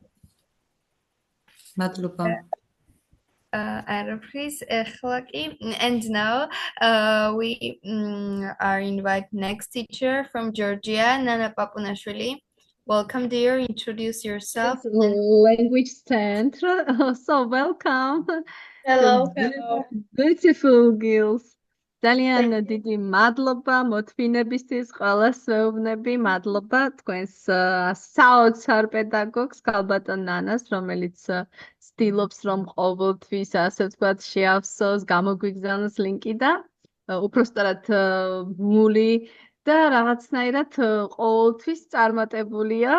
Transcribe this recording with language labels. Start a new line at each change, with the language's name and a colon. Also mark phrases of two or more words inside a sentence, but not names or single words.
English: And now we are invite next teacher from Georgia, Nana Papunashvili. Welcome, dear. Introduce yourself. Language Center. So welcome. Hello. Beautiful girls.
Georgian: ძალიან დიდი მადლობა მოთმინებისთვის, ყველას ვეუბნები, მადლობა თქვენს საოცარ პედაგოგს, ქალბატონ ნანას, რომელიც ცდილობს, რომ ყოველთვის, ასე ვთქვათ, შეავსოს, გამოგვიგზავნოს ლინკი და უпростоრად მული და რაღაცნაირად ყოველთვის წარმატებულია.